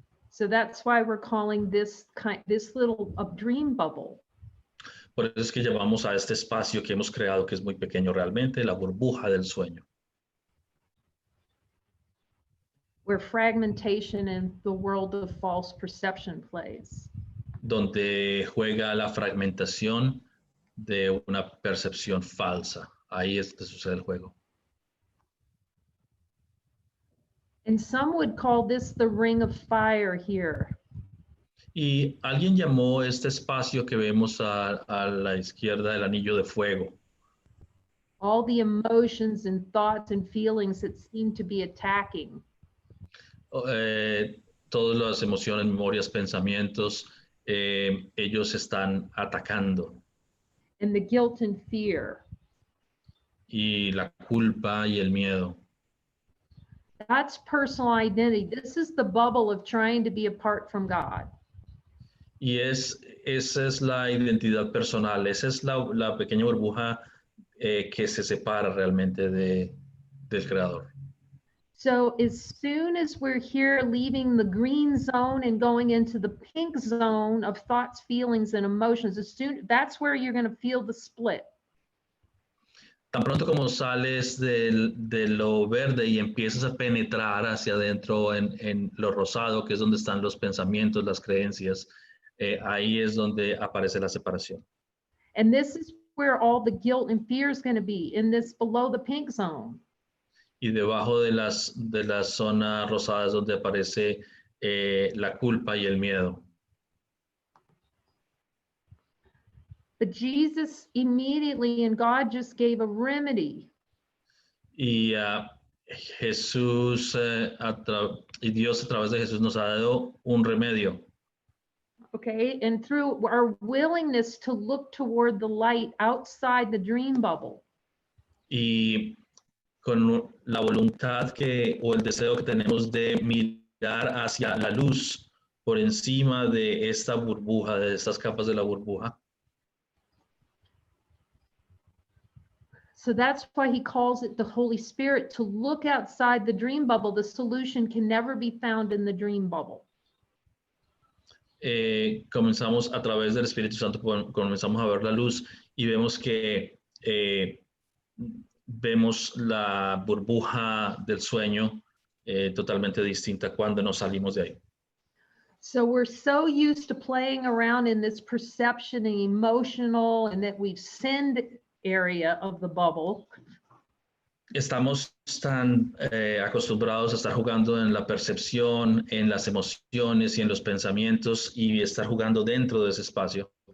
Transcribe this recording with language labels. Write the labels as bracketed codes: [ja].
[en] So that's why we're calling this little dream bubble. [es] Por eso es que llamamos a este espacio que hemos creado, que es muy pequeño realmente, la burbuja del sueño. [en] Where fragmentation and the world of false perception plays. [es] Donde juega la fragmentación de una percepción falsa. Ahí es donde sucede el juego. [en] And some would call this the ring of fire here. [es] Y alguien llamó este espacio que vemos a la izquierda el anillo de fuego. [en] All the emotions and thoughts and feelings that seem to be attacking. [es] Todas las emociones, memorias, pensamientos, ellos están atacando. [en] And the guilt and fear. [es] Y la culpa y el miedo. [en] That's personal identity. This is the bubble of trying to be apart from God. [es] Y esa es la identidad personal, esa es la pequeña burbuja que se separa realmente del Creador. [en] So as soon as we're here leaving the green zone and going into the pink zone of thoughts, feelings, and emotions, that's where you're going to feel the split. [es] Tan pronto como sales de lo verde y empiezas a penetrar hacia adentro en lo rosado, que es donde están los pensamientos, las creencias, ahí es donde aparece la separación. [en] And this is where all the guilt and fear is going to be, in this below the pink zone. [es] Y debajo de la zona rosada es donde aparece la culpa y el miedo. [en] But Jesus immediately, and God just gave a remedy. [es] Y Jesús y Dios a través de Jesús nos ha dado un remedio. [en] Okay, and through our willingness to look toward the light outside the dream bubble. [es] Y con la voluntad o el deseo que tenemos de mirar hacia la luz por encima de esta burbuja, de estas capas de la burbuja. [en] So that's why he calls it the Holy Spirit, to look outside the dream bubble. The solution can never be found in the dream bubble. [es] Comenzamos a través del Espíritu Santo, comenzamos a ver la luz y vemos que vemos la burbuja del sueño totalmente distinta cuando nos salimos de ahí. [en] So we're so used to playing around in this perception and emotional and that we've sinned area of the bubble. [es] Estamos tan acostumbrados a estar jugando en la percepción, en las emociones y en los pensamientos y estar jugando dentro de ese espacio.